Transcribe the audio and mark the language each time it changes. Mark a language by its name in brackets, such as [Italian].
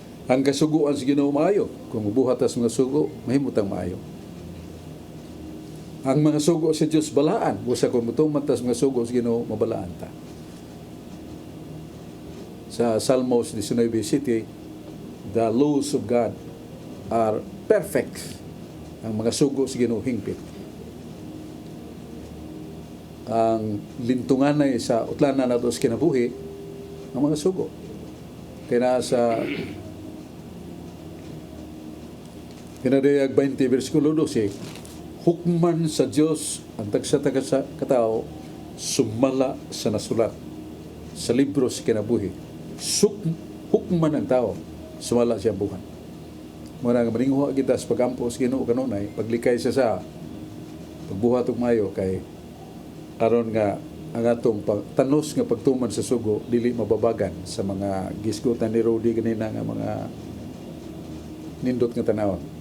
[Cebuano] Ang kasuguan sa Ginoo maayo. Kung buhat ta sa mga sugo, mahimutang maayo. Ang mga sugo sa Dios balaan. Busa, kung tuman ta sa mga sugo sa Ginoo, mabalaan ta. [English] Sa Salmos 19:7, the laws of God are perfect. [Cebuano] Ang mga sugo sa Ginoo hingpit. Ang lintunganay sa utlanan nato sa kinabuhi ang mga sugo. Kaya sa Kinadayag 20 versikulo 12, hukman sa Dios ang tagsataga sa katao sumala sa nasulat sa libro sa kinabuhi. Hukman ang tao sumala siya buhan. Muna nga maninghuha kita sa pagampo sa Ginoo kanunay, paglikay siya sa pagbuhat og mayo kay aron nga ang atong tanos nga pagtuman sa sugo dili mababagan sa mga gisgutan ni Rudy ganina nga mga nindot nga tanawon.